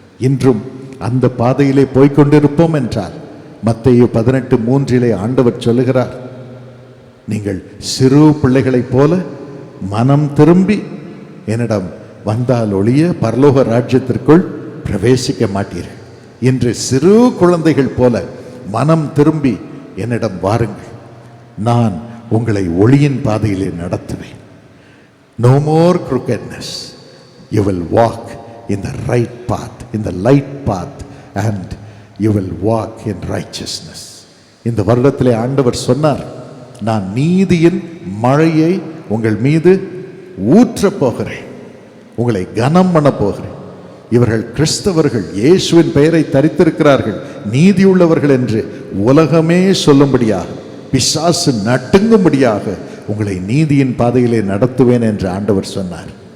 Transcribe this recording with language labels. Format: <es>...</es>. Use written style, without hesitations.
<ta>இன்றும் அந்த பாதையிலே போய்கொண்டிருப்போம் என்றால், மத்தேயு 18:3 ஆண்டவர் சொல்லுகிறார், நீங்கள் சிறு பிள்ளைகளைப் போல மனம் திரும்பி என்னிடம் வந்தால் ஒழிய பரலோக ராஜ்யத்திற்குள் பிரவேசிக்க மாட்டீர்கள். இன்று சிறு குழந்தைகள் போல மனம் திரும்பி என்னிடம் வாருங்கள், நான் உங்களை ஒளியின் பாதையிலே நடத்துவேன்.</ta> <en>No more crookedness. You will walk in the right path, in the light path, and you will walk in righteousness.</en> <ta>இந்த வருடத்திலே ஆண்டவர் சொன்னார், நான் நீதியின் மழையை உங்கள் மீது ஊற்றப் போகிறேன், உங்களை கனம் பண்ண போகிறேன். இவர்கள் கிறிஸ்தவர்கள், இயேசுவின் பெயரை தரித்திருக்கிறார்கள், நீதியுள்ளவர்கள் என்று உலகமே சொல்லும்படியாக, பிசாசு நட்டுங்கும்படியாக உங்களை நீதியின் பாதையிலே நடத்துவேன் என்று ஆண்டவர் சொன்னார்.</ta>